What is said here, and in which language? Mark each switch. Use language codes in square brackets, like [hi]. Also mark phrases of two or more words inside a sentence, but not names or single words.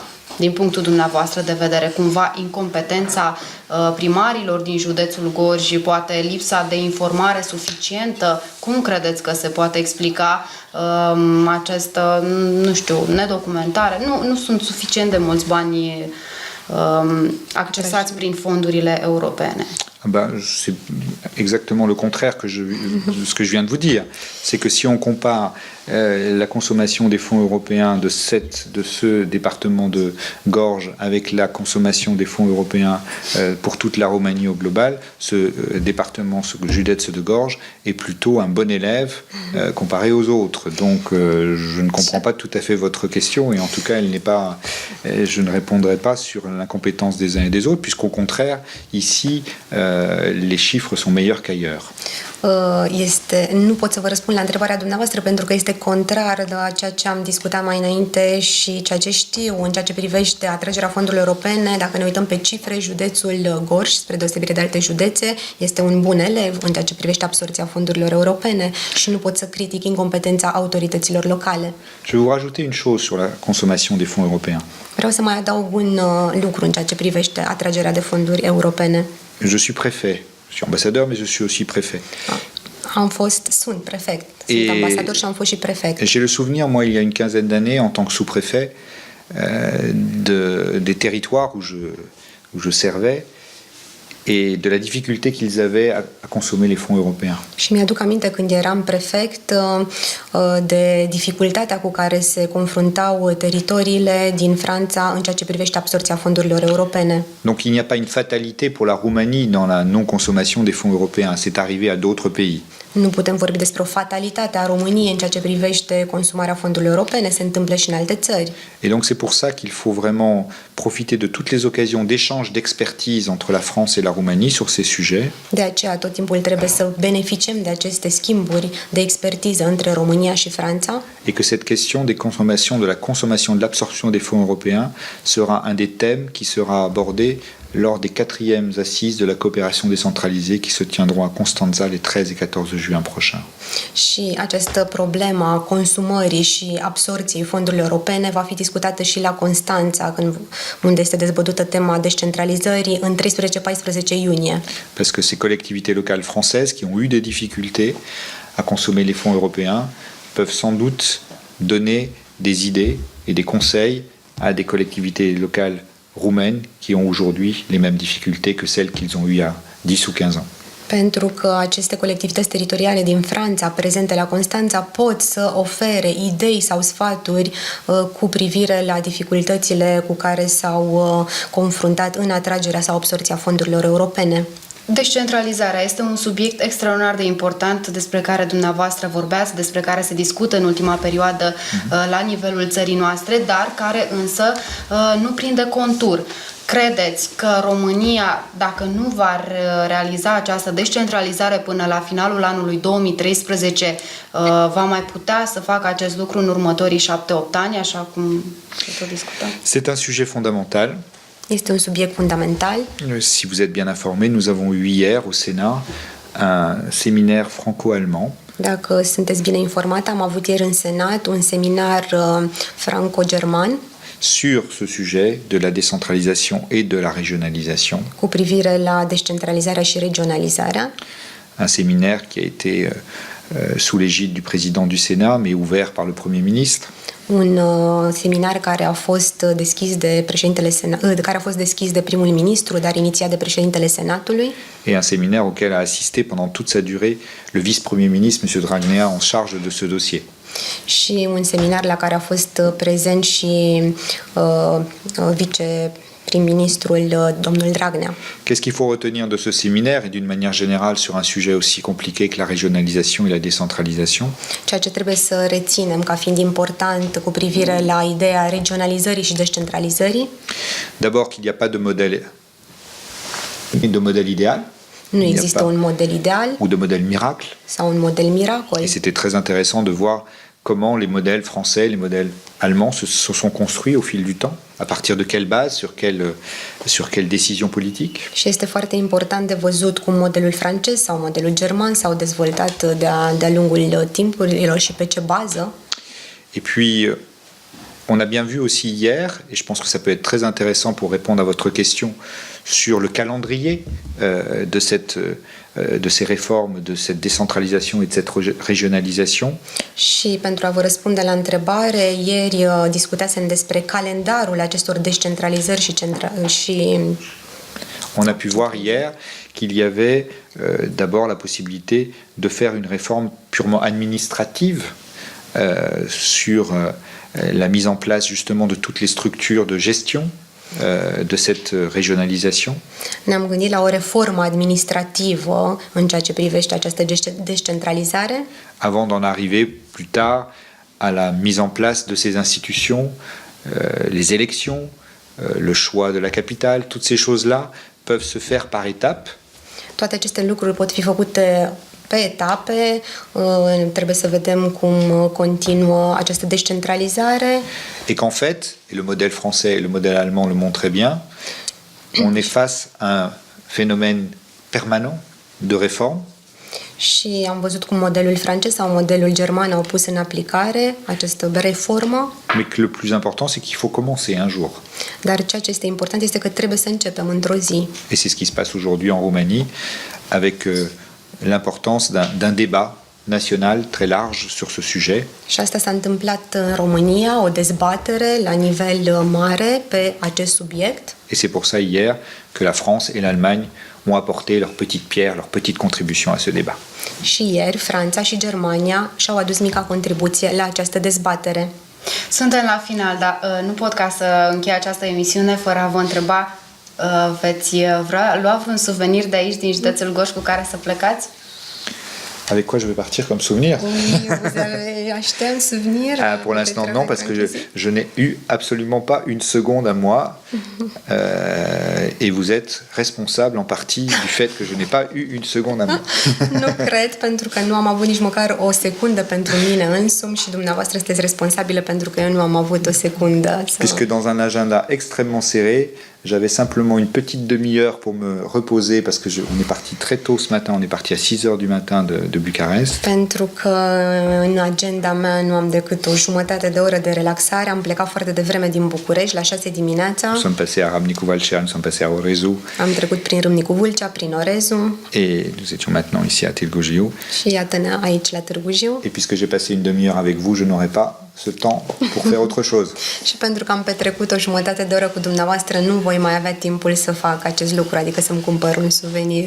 [ro] Din punctul dumneavoastră de vedere, cumva incompetența primarilor din județul Gorj și poate lipsa de informare suficientă? Cum credeți că se poate explica această, nu știu, nedocumentare? Nu sunt suficient de mulți bani accesați prin fondurile europene. [fr] C'est exactement le contraire de ce que je viens de vous dire. C'est que si on compare la consommation des fonds européens de ce département de Gorj avec la consommation des fonds européens pour toute la Roumanie au global, ce département, ce județ de Gorj, est plutôt un bon élève comparé aux autres. Donc je ne comprends pas tout à fait votre question et en tout cas je ne répondrai pas sur l'incompétence des uns et des autres, puisqu'au contraire, ici, les chiffres sont meilleurs qu'ailleurs. [ro] Nu pot să vă răspund la întrebarea dumneavoastră pentru că este contrar la ceea ce am discutat mai înainte și ceea ce știu în ceea ce privește atragerea fondurilor europene. Dacă ne uităm pe cifre, județul Gorj, spre deosebire de alte județe, este un bun elev în ceea ce privește absorbția fondurilor europene și nu pot să critic incompetența autorităților locale. [fr] Je vais vous rajouter une chose sur la consommation des fonds européens. [ro] Vreau să mai adaug un lucru în ceea ce privește atragerea de fonduri europene. [fr] Je suis préfet. Je suis ambassadeur, mais je suis aussi préfet. [ro] Sunt prefect. Sunt ambasador și am fost și prefect. [fr] J'ai le souvenir, moi, il y a une quinzaine d'années, en tant que sous-préfet, des territoires où je servais et de la difficulté qu'ils avaient à consommer les fonds européens. [ro] Și mi-aduc aminte când eram prefect de dificultatea cu care se confruntau teritoriile din Franța în ceea ce privește absorbția fondurilor europene. [fr] Donc il n'y a pas une fatalité pour la Roumanie dans la non-consommation des fonds européens. C'est arrivé à d'autres pays. [ro] Nu putem vorbi despre o fatalitate a României în ceea ce privește consumarea fondurilor europene, se întâmplă și în alte țări. [fr] Et donc c'est pour ça qu'il faut vraiment profiter de toutes les occasions d'échange d'expertise entre la France et la Roumanie sur ces sujets. [ro] De aceea tot timpul trebuie să beneficiem de aceste schimburi de expertiză între România și Franța. [fr] Et que cette question de la consommation, de l'absorption des fonds européens sera un des thèmes qui sera abordé lors des 4e assises de la coopération décentralisée qui se tiendront à Constanța les 13 et 14 juin prochains. [ro] Și această problemă a consumării și absorpției fondurilor europene va fi discutată și la Constanța, unde este dezbătută tema descentralizării în 13-14 iunie. [fr] Parce que ces collectivités locales françaises qui ont eu des difficultés à consommer les fonds européens peuvent sans doute donner des idées et des conseils à des collectivités locales roumaines qui ont aujourd'hui les mêmes difficultés que celles qu'ils ont eues il y a 10 ou 15 ans. [ro] Pentru că aceste colectivități teritoriale din Franța, prezente la Constanța, pot să ofere idei sau sfaturi cu privire la dificultățile cu care s-au confruntat în atragerea sau absorbția fondurilor europene. Descentralizarea este un subiect extraordinar de important despre care dumneavoastră vorbeați, despre care se discută în ultima perioadă la nivelul țării noastre, dar care însă nu prinde contur. Credeți că România, dacă nu va realiza această descentralizare până la finalul anului 2013, va mai putea să facă acest lucru în următorii 7-8 ani, așa cum se tot discută? [fr] C'est un sujet fondamental. [ro] Este un subiect fundamental. [fr] Si vous êtes bien informés, nous avons eu hier au Sénat un séminaire franco-allemand. [ro] Dacă sunteți bine informați, am avut ieri în Senat un seminar franco-german [fr] sur ce sujet de la décentralisation et de la régionalisation. [ro] Cu privire la descentralizarea și regionalizarea. [fr] Un séminaire qui a été sous l'égide du président du Sénat, mais ouvert par le Premier ministre. [ro] Un seminar care a fost deschis de care a fost deschis de primul ministru, dar inițiat de președintele Senatului. [fr] Et un séminaire auquel a assisté pendant toute sa durée le vice-premier ministre, M. Dragnea, en charge de ce dossier. [ro] Și un seminar la care a fost prezent și viceprim-ministrul domnul Dragnea. [fr] Qu'est-ce qu'il faut retenir de ce séminaire et d'une manière générale sur un sujet aussi compliqué que la régionalisation et la décentralisation? [ro] Ceea ce trebuie să reținem ca fiind important cu privire la ideea regionalizării și descentralizării. [fr] D'abord qu'il n'y a pas de modèle idéal. [ro] Nu există un model ideal [fr] ou de modèle miracle. [ro] sau un model miracol. [fr] Et c'était très intéressant de voir comment les modèles français, les modèles allemands se sont construits au fil du temps, à partir de quelle base, sur quelle décision politique. [ro] Și este foarte important de văzut cum modelul francez sau modelul german s-au dezvoltat de-a lungul timpurilor și pe ce bază. [fr] Et puis, on a bien vu aussi hier, et je pense que ça peut être très intéressant pour répondre à votre question sur le calendrier de ces réformes, de cette décentralisation et de cette régionalisation. [ro] Și pentru a vă răspunde la întrebare, ieri discutasem despre calendarul acestor descentralizări și [fr] On a pu voir hier qu'il y avait d'abord la possibilité de faire une réforme purement administrative sur la mise en place justement de toutes les structures de gestion de cette régionalisation. [ro] Ne-am gândit la o reformă administrativă în ceea ce privește această descentralizare. [fr] Avant d'en arriver plus tard à la mise en place de ces institutions, les élections, le choix de la capitale, toutes ces choses-là peuvent se faire par étapes. [ro] Toate aceste lucruri pot fi făcute pe etape, trebuie să vedem cum continuă această descentralizare. [fr] Et qu'en fait, et le modèle français et le modèle allemand le montrent bien, on est face à un phénomène permanent de réforme. [ro] Și am văzut cum modelul francez sau modelul german au pus în aplicare această reformă. [fr] Mais que le plus important, c'est qu'il faut commencer un jour. [ro] Dar ceea ce este important este că trebuie să începem într-o zi. [fr] Et c'est ce qui se passe aujourd'hui en Roumanie, avec l'importance d'un débat national très large sur ce sujet. [ro] Și asta s-a întâmplat în România, o dezbatere la nivel mare pe acest subiect. [fr] Et c'est pour ça hier que la France et l'Allemagne ont apporté leur petite pierre, leur petite contribution à ce débat. [ro] Și ieri Franța și Germania și-au adus mica contribuție la această dezbatere. Suntem la final, dar nu pot ca să închei această emisiune fără a vă întreba, veți lua vreun suvenir de aici, din județul Gorj, cu care să plecați? [fr] Avec quoi je vais partir comme souvenir? Acheter un souvenir? Pour l'instant, non, parce que je n'ai eu absolument pas une seconde à moi. Et vous êtes responsable en partie du fait que je n'ai pas eu une seconde à moi. [ro] Nu cred, pentru că nu am avut nici măcar o secundă pentru mine însumi și dumneavoastră sunteți responsabile pentru că eu nu am avut o secundă. [fr] Puisque dans un agenda extrêmement serré, j'avais simplement une petite demi-heure pour me reposer parce que on est parti très tôt ce matin, on est parti à 6 heures du matin de Bucarest. [ro] Pentru că în agenda mea nu am decât o jumătate de oră de relaxare, am plecat foarte devreme din București la 6 dimineața. [fr] Nous sommes passés à Râmnicu Vâlcea, nous sommes passés à Orezu. [ro] Am trecut prin Râmnicu Vâlcea, prin Orezu. [fr] Et nous étions maintenant ici à Târgu Jiu. [ro] Și iată-ne aici la Târgu Jiu. [fr] Et puisque j'ai passé une demi-heure avec vous, je n'aurai pas ce temps pour faire autre chose. [ro] Și pentru că am petrecut o jumătate de oră cu dumneavoastră, nu voi mai avea timpul să fac acest lucru, adică să-mi cumpăr un suvenir.